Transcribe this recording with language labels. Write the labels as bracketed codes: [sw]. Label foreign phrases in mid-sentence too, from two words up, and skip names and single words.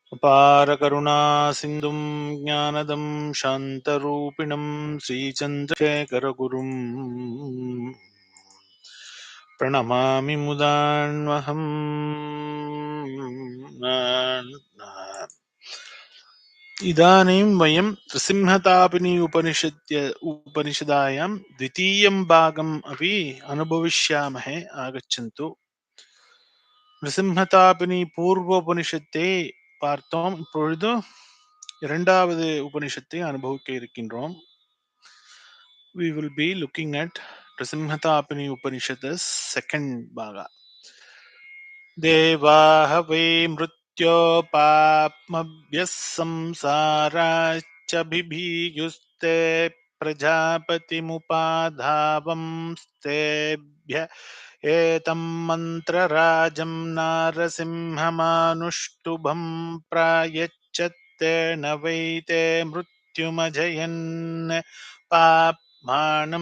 [sa] अपारकरुणा सिन्धुं ज्ञानदं शान्तरूपिणं श्रीचन्द्रशेखरगुरुं प्रणमामि मुदान्वहम्। इदानीं वयं नृसिंहतापिनी उपनिषदायां द्वितीयं भागम् अपि अनुभविष्यामहे। आगच्छन्तु। [ta] நரசிம்மதாபினி பூர்வ உபனிஷத்தை பார்த்தோம். இப்பொழுது இரண்டாவது உபனிஷத்தை அனுபவிக்க இருக்கின்றோம். [en] We will be looking at Nrsimhatapini Upanishad's second bhaga. [sa] देवाः वै मृत्योपाप्मभ्यः संसाराच्च बिभीयुस्ते प्रजापतिमुपाधावंस्तेभ्य एतं मन्त्रराजं नारसिंहमानुष्टुभं प्रायच्छत्तेन वै ते मृत्युमजयन् पाप्मानं